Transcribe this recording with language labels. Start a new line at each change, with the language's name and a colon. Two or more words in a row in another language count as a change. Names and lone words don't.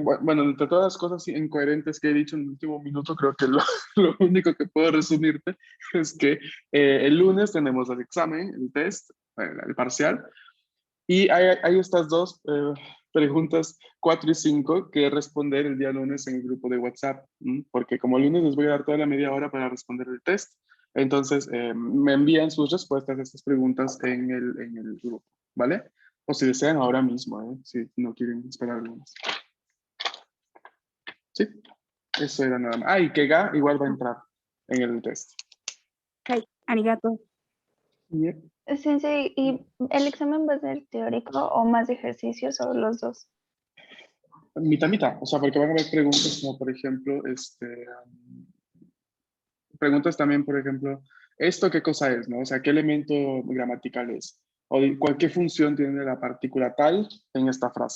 Spanish: bueno, entre todas las cosas incoherentes que he dicho en el último minuto, creo que lo único que puedo resumirte es que el lunes tenemos el examen, el test, el parcial, y hay estas dos preguntas, 4 y 5, que responder el día lunes en el grupo de WhatsApp, porque como el lunes les voy a dar toda la media hora para responder el test, entonces me envían sus respuestas a estas preguntas en el grupo, ¿vale? O si desean ahora mismo, si no quieren esperar el lunes. Sí, eso era nada más. Ah, y que Ga igual va a entrar en el test. Ay,
Japanese: arigato.
English: Yep.
Japanese: Sensei,
Spanish: ¿y el examen va a ser teórico o más de ejercicios o los dos? Mitad, mitad. O sea, porque van a haber preguntas como, por ejemplo, preguntas también, por ejemplo, ¿esto qué cosa es, no? O sea, ¿qué elemento gramatical es? O qué función tiene la partícula tal en esta frase.